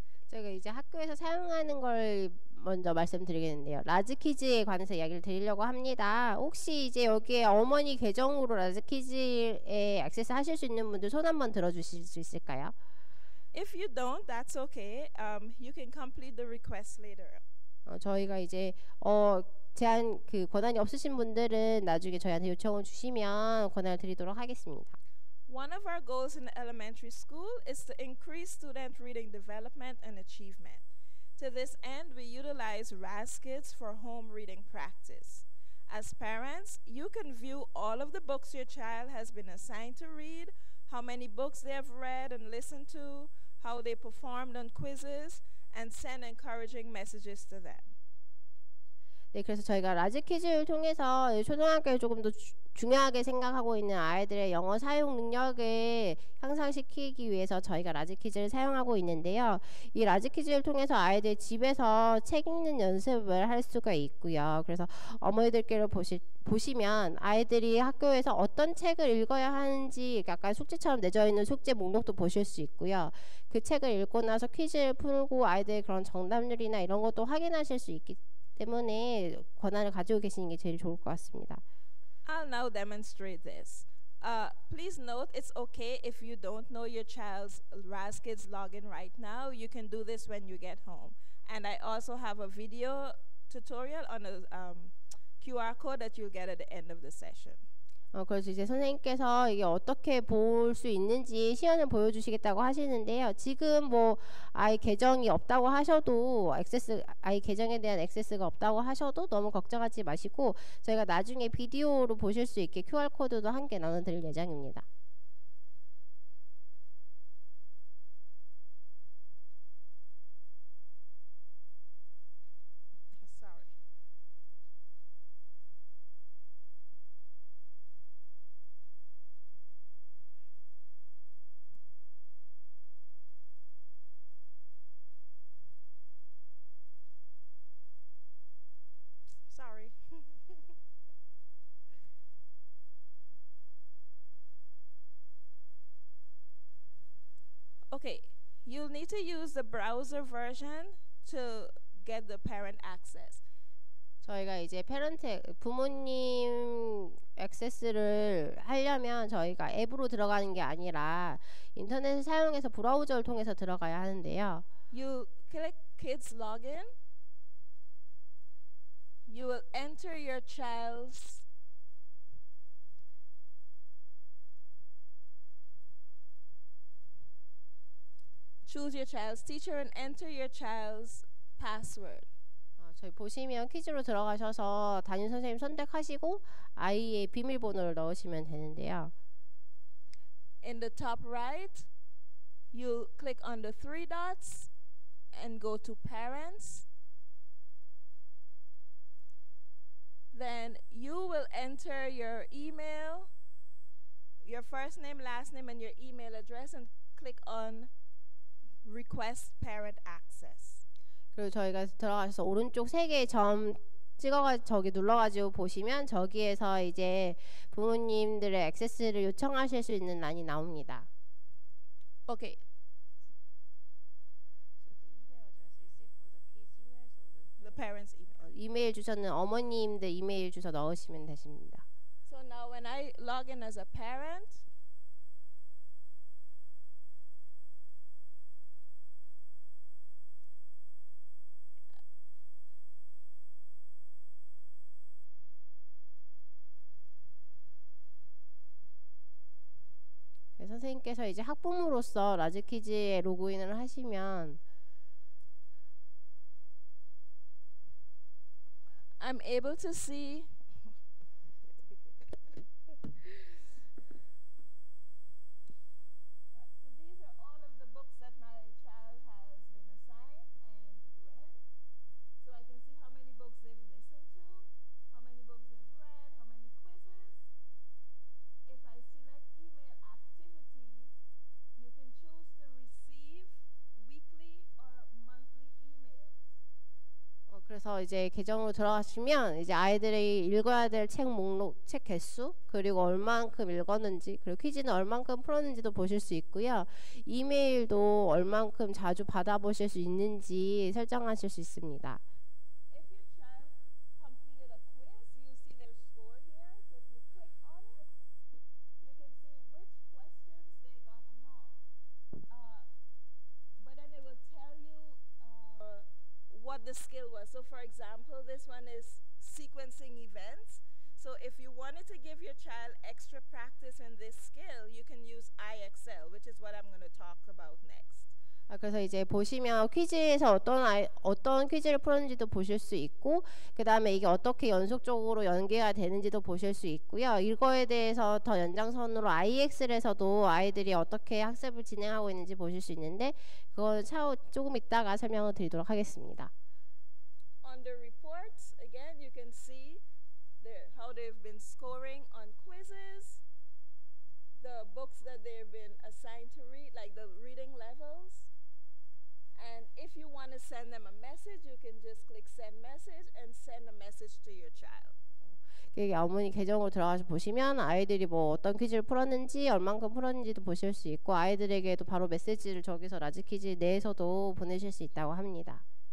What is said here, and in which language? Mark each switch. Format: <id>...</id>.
<ko>제가 이제 학교에서 사용하는 걸 먼저 말씀드리겠는데요. 라즈키즈에 관해서 이야기를 드리려고 합니다. 혹시 이제 여기에 어머니 계정으로 라즈키즈에 액세스 하실 수 있는 분들 손 한번 들어주실 수 있을까요?</ko> <en>If you don't, that's okay. You can complete the request later.</en> <ko>저희가 이제 제한 권한이 없으신 분들은 나중에 저희한테 요청을 주시면 권한을 드리도록 하겠습니다.</ko> <en>One of our goals in the elementary school is to increase student reading development and achievement. To this end, we utilize Raz Kids for home reading practice. As parents, you can view all of the books your child has been assigned to read, how many books they have read and listened to, how they performed on quizzes, and send encouraging messages to them.</en> <ko>네, 그래서 저희가 라지 퀴즈를 통해서 초등학교에 조금 더 중요하게 생각하고 있는 아이들의 영어 사용 능력을 향상시키기 위해서 저희가 라지 퀴즈를 사용하고 있는데요. 이 라지 퀴즈를 통해서 아이들 집에서 책 읽는 연습을 할 수가 있고요. 그래서 어머니들께로 보시면 아이들이 학교에서 어떤 책을 읽어야 하는지 약간 숙제처럼 내져 있는 숙제 목록도 보실 수 있고요. 그 책을 읽고 나서 퀴즈를 풀고 아이들의 그런 정답률이나 이런 것도 확인하실 수 있기 때문에 권한을 가지고 계시는 게 제일 좋을 것 같습니다.</ko> <en>I'll now demonstrate this. Please note it's okay if you don't know your child's RazKids login right now. You can do this when you get home. And I also have a video tutorial on a QR code that you'll get at the end of the session.</en> <ko>그래서 이제 선생님께서 이게 어떻게 볼 수 있는지 시연을 보여주시겠다고 하시는데요. 지금 뭐 아이 계정이 없다고 하셔도 아이 계정에 대한 액세스가 없다고 하셔도 너무 걱정하지 마시고 저희가 나중에 비디오로 보실 수 있게 QR 코드도 함께 나눠드릴 예정입니다.</ko> <en>Sorry. Sorry. Okay, you'll need to use the browser version to get the parent access.</en> <ko>저희가 이제 부모님 액세스를 하려면 저희가 앱으로 들어가는 게 아니라 인터넷을 사용해서 브라우저를 통해서 들어가야 하는데요.</ko> <en>You click Kids Login. You will enter your child's choose your child's teacher and enter your child's password.</en> <ko>저희 보시면 퀴즈로 들어가셔서 담임 선생님 선택하시고 아이의 비밀번호를 넣으시면 되는데요.</ko> <en>In the top right, you click on the three dots and go to Parents. Then you will enter your email, your first name, last name, and your email address and click on Request Parent Access.</en> <ko>그리고 저희가 들어가셔서 오른쪽 3개의 점 저기 눌러가지고 보시면 저기에서 이제 부모님들의 액세스를 요청하실 수 있는 란이 나옵니다.</ko> <en>Okay. The parents' email.</en> <ko>이메일 주소는 어머님들 이메일 주소 넣으시면 되십니다.</ko> <en>So now when I log in as a parent,</en> <ko>선생님께서 이제 학부모로서 라즈퀴즈에 로그인을 하시면</ko> <en>I'm able to see so these are all of the books that my child has been assigned and read. So I can see how many books they've listened to, how many books they've read, how many quizzes. If I select email activity, you can choose to receive weekly or monthly emails.</en> <ko>그래서 이제 계정으로 들어가시면 이제 아이들이 읽어야 될 책 목록, 책 개수, 그리고 얼만큼 읽었는지, 그리고 퀴즈는 얼만큼 풀었는지도 보실 수 있고요. 이메일도 얼만큼 자주 받아보실 수 있는지 설정하실 수 있습니다.</ko> <en>If your child completed a quiz, you see their score here. So if you click on it, you can see which questions they got wrong. But then it will tell you what the skill was. So for example, this one is sequencing events. So if you wanted to give your child extra practice in this skill, you can use iExcel, which is what I'm going to talk about next.</en> <ko>그래서 이제 보시면 퀴즈에서 어떤 퀴즈를 풀었는지도 보실 수 있고, 그 다음에 이게 어떻게 연속적으로 연계가 되는지도 보실 수 있고요. 이거에 대해서 더 연장선으로 IX에서도 아이들이 어떻게 학습을 진행하고 있는지 보실 수 있는데, 그건 차후 조금 이따가 설명을 드리도록 하겠습니다.</ko> <en>On the reports, again, you can see how they've been scoring on quizzes, the books that they've been assigned to read, like the reading levels. And if you want to send them a message, you can just click send message and send a message to your child.</en> <ko>여기 어머니 계정으로 들어가서 보시면 아이들이 뭐 어떤 퀴즈를 풀었는지 얼만큼 풀었는지도 보실 수 있고, 아이들에게도 바로 메시지를 저기서 라지 퀴즈 내에서도 보내실 수 있다고 합니다.</ko>